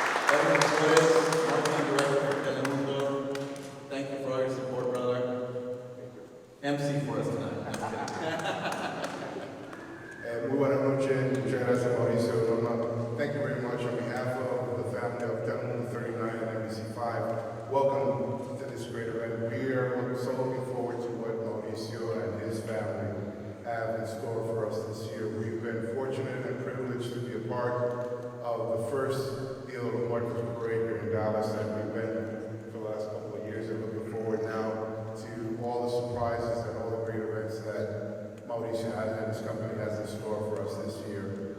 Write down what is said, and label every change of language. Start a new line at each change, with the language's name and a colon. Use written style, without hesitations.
English: Edwin Flores, marketing director for Telemundo. Thank you for all your support, brother. MC for us tonight.
Spanish: Muy buenas noches, muchas gracias Mauricio.
English: Thank you very much on behalf of the family of Telemundo 39 and NBC5. Welcome to this great event. We are so looking forward to what Mauricio and his family have in store for us this year. We've been fortunate and privileged to be a part of the first Dia de los Muertos parade here in Dallas that we've been for the last couple of years, and looking forward now to all the surprises and all the great events that Mauricio and his company has in store for us this year.